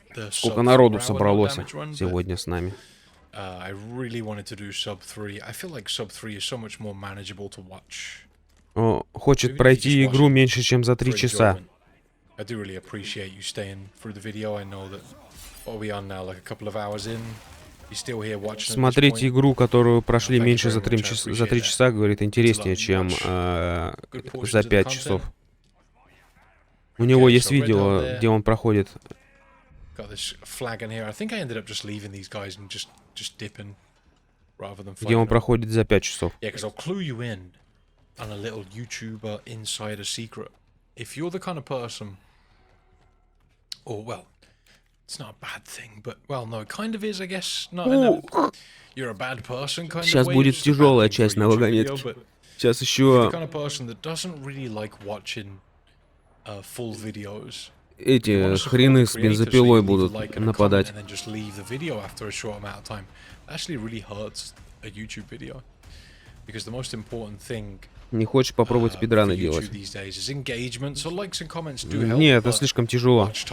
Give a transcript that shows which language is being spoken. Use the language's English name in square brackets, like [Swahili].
[Russian] Сколько народу собралось сегодня с нами. [English] I really wanted to do sub 3. I feel like sub 3 is so much more manageable to watch. [Russian] Хочет пройти игру меньше, чем за 3 часа. [English] I do really appreciate you staying through the video. I know that what are we on now, like a couple of hours in. You're still here watching. [Russian] Смотреть игру, которую прошли меньше за 3 часа, говорит, интереснее, чем за 5 часов. У него есть видео, где он проходит. [English] Got this flag in here. I think I ended up just leaving these guys and just dipping rather than [Russian] где он проходит за 5 часов. [English] Yeah, because I'll clue you in on a little YouTuber insider secret. If you're the kind of person, or well, it's not a bad thing, but well, no, it kind of is, I guess. Not you're a bad person kind of way. [Russian] Сейчас будет тяжелая часть на вагонетке. Сейчас еще. [English] The kind of person that doesn't really like watching full videos. [Russian] Эти хрены с бензопилой будут нападать. Не хочешь попробовать спидраны делать? Нет, это слишком тяжело.